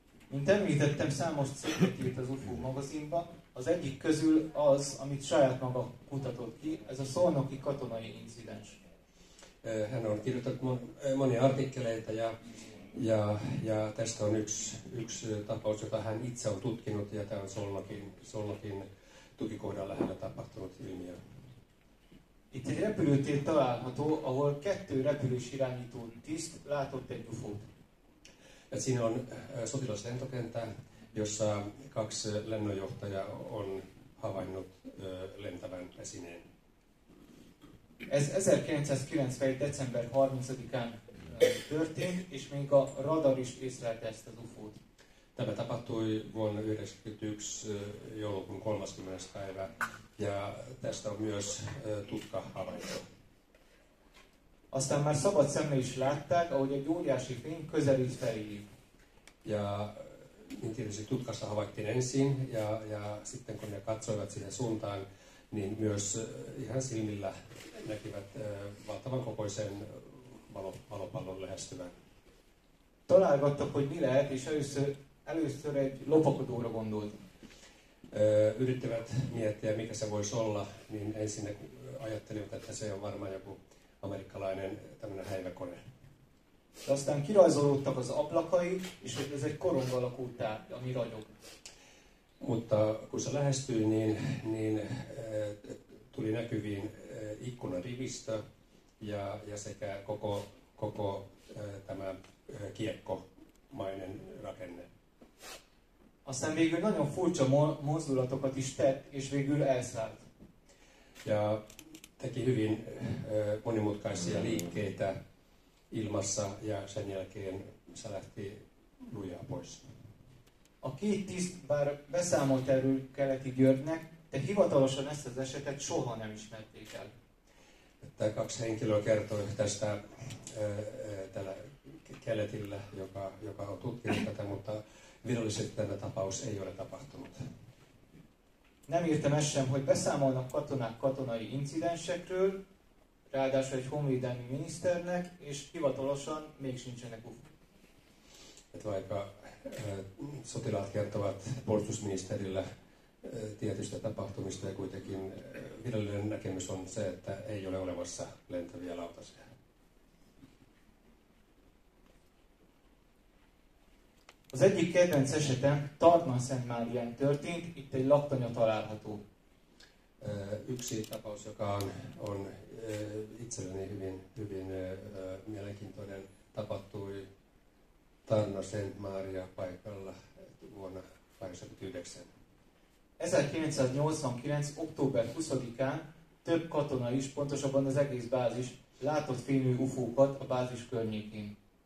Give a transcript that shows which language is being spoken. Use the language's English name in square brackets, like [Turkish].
[Hungarian] Mint említettem, számos cikket írt az UFO magazinba, az egyik közül az, amit saját maga kutatott ki, ez a szolnoki katonai incidens. [Finnish] Hän on kirjoittanut monia artikkeleita ja tästä on yksi tapaus, jota hän itse on tutkinut, ja tämä on Solnokin tukikohdan lähellä tapahtunut ilmiö. [Hungarian] Itt egy repülőtér található, ahol 2 repülésirányító tiszt látott egy UFO-t. [Finnish] Siinä on sotilaslentokenttä, jossa 2 lennonjohtajaa on havainnut lentävän esineen. [Hungarian] Ez 1991. december 30-án történt, és még a radar is észlelte ezt az UFO-t. [Finnish] Tämä tapahtui vuonna 1991 joulukuun 30. päivä, ja tästä on myös tutka havaittu. [Hungarian] Aztán már szabad szemmel is látták, ahogy egy óriási fény közelít feléjük. [Finnish] Ja niin tietysti tutkassa havaittiin ensin, ja sitten kun ne katsoivat siihen suuntaan, niin myös ihan silmillä näkivät valtavan kokoisen valopallon lähestyvän. [Hungarian] Találgattak, hogy mi lehet, és először egy lopakodóra gondolt. [Finnish] Yrittivät miettiä, mikä se voisi olla, niin ensin ne ajattelivat, että se on varmaan joku amerikkalainen tämmöinen häiväkone. [Hungarian] De aztán kirajzolódtak az ablakai, és hogy ez egy korong alakú tárgy, ami ragyog. [Finnish] Mutta kun se lähestyi, niin tuli näkyviin ikkunarivistö ja sekä koko tämä kiekkomainen rakenne. [Hungarian] Aztán végül nagyon furcsa mozdulatokat is tett, és végül elszállt. [Finnish] Ja teki hyvin monimutkaisia liikkeitä ilmassa, ja sen jälkeen se lähti lujaa pois. [Hungarian] A 2 tiszt bár beszámolt erről Keleti Györgynek, de hivatalosan ezt az esetet soha nem ismerték el. [Finnish] Tämä 2 henkilöä kertoi tästä tällä Keletillä, joka on tutkinut tätä, mutta virallisesti tämä tapaus ei ole tapahtunut. [Hungarian] Nem írtam ezt sem, hogy beszámolnak katonák katonai incidensekről, ráadásul egy honvédelmi miniszternek, és hivatalosan még sincsenek UFO. [Finnish] Että vaikka sotilaat kertovat puolustusministerillä tietystä tapahtumista, ja kuitenkin virallinen näkemys on se, että ei ole olemassa lentäviä lautasia. [Hungarian] Az egyik kedvenc esetem Tartman-Szentmárián történt, itt egy laktanya található. [Finnish] Yksi tapaus, joka on itselleni hyvin mielenkiintoinen, tapahtui Tarna-Szentmária paikalla vuonna 1989. [Hungarian] 1989. október 20-án több katona is, pontosabban az egész bázis látott fényű UFO-kat a bázis környékén.